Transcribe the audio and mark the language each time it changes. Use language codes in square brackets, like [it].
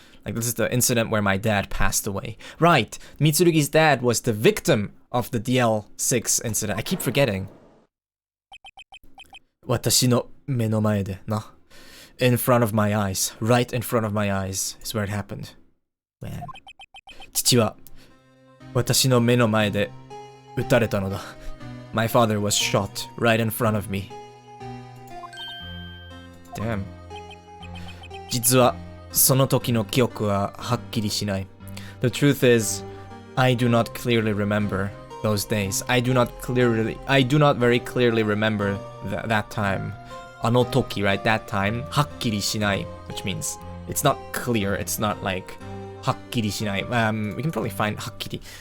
[en] Like, this is the incident where my dad passed away. Right, Mitsurugi's dad was the victim of the DL6 incident. I keep forgetting. [ja] 私の目の前でな。 [en] In front of my eyes. Right in front of my eyes is where it happened. Man. [ja] 父は私の目の前で撃たれたのだ。 [en] My father was shot right in front of me. Damn. [ja] 実はその時の記憶ははっきりしない。 [en] The truth is, I do not clearly remember those days. I do not very clearly remember that time. [ja] あの時, [en] right? That time. [ja] はっきりしない, [en] which means it's not clear. It's not like はっきりしない. We can probably find はっきり.